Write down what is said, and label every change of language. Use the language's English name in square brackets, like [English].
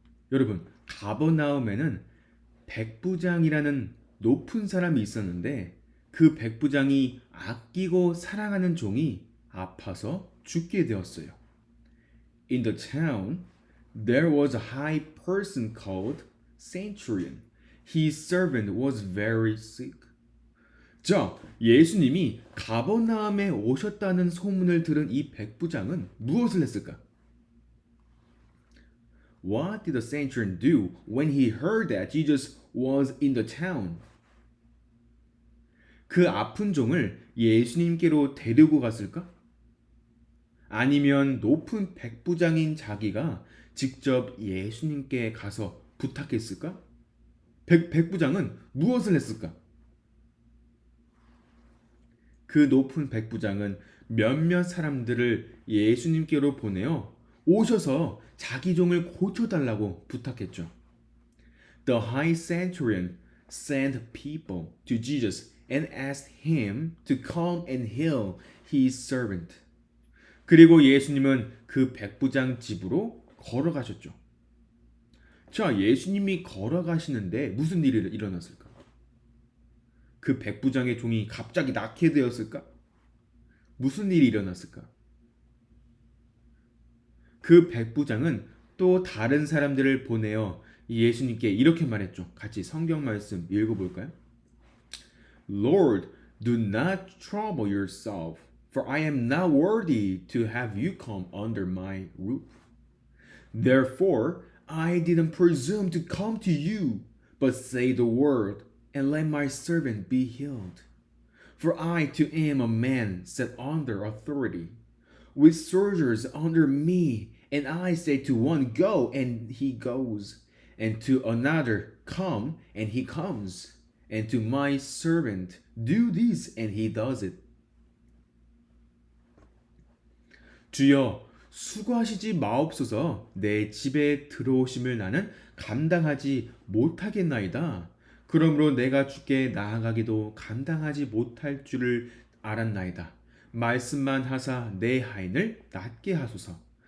[Korean] 여러분, 가버나움에는 백부장이라는 높은 사람이 있었는데 그 백부장이 아끼고 사랑하는 종이 아파서 죽게 되었어요. [English] In the town, there was a high person called Centurion. His servant was very sick. [Korean] 자, 예수님이 가버나움에 오셨다는 소문을 들은 이 백부장은 무엇을 했을까? [English] What did the centurion do when he heard that Jesus was in the town? [Korean] 그 아픈 종을 예수님께로 데리고 갔을까? 아니면 높은 백부장인 자기가 직접 예수님께 가서 부탁했을까? 백부장은 무엇을 했을까? 그 높은 백부장은 몇몇 사람들을 예수님께로 보내어 오셔서 자기 종을 고쳐달라고 부탁했죠. The high centurion sent people to Jesus and asked him to come and heal his servant. 그리고 예수님은 그 백부장 집으로 걸어가셨죠. 자, 예수님이 걸어가시는데 무슨 일이 일어났을까? 그 백부장의 종이 갑자기 낳게 되었을까? 무슨 일이 일어났을까? 그 백부장은 또 다른 사람들을 보내어 예수님께 이렇게 말했죠. 같이 성경 말씀 읽어볼까요? [English] Lord, do not trouble yourself, for I am not worthy to have you come under my roof. Therefore, I didn't presume to come to you, but say the word, and let my servant be healed. For I too am a man set under authority, with soldiers under me, and I say to one, go, and he goes, and to another, come, and he comes, and to my servant, do this, and he does it. [Korean] 주여, 수고하시지 마옵소서. 내 집에 들어오심을 나는 감당하지 못하겠나이다. 그러므로 내가 주께 나아가기도 감당하지 못할 줄을 알았나이다. 말씀만 하사 내 하인을 낫게 하소서.